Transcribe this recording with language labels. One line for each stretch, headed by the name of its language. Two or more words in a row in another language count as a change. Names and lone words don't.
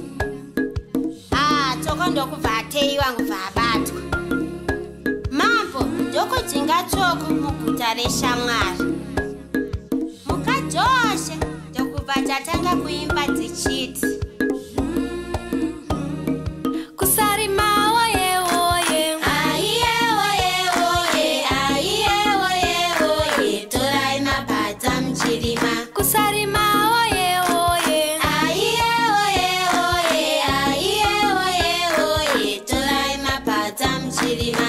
Shona: Tsoko ndokubva ateiwa ngubva abatwa. Mambo ndokudzinga Tsoko muguta reShamwari. Muka dzose ndokubva dzatanga kuimba dzichiti Kusarima oye oye, aiye oye oye, aiye oye oye, torai mapadza muchirima. kusarima oye oye, Aiye oye oye, aiye oye oye, torai mapadza muchirima.